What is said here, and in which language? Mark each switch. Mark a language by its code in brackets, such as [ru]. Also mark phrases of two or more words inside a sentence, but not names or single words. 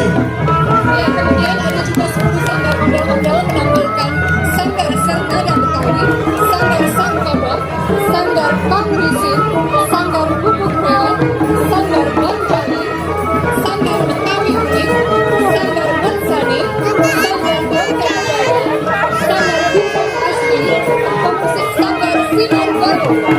[id] Ya, kemudian ada juga 10 sanggar ondel-ondel menampilkan Sanggar Sernada Betawi, Sanggar Sangkabak, Sanggar Pangrisin, Sanggar Bubuk Reon, Sanggar Banjali, Sanggar Betawi Unik, Sanggar Bansani, Sanggar Bangkabaya, Sanggar Bintang Asli, komposit Sanggar Sinar Baru.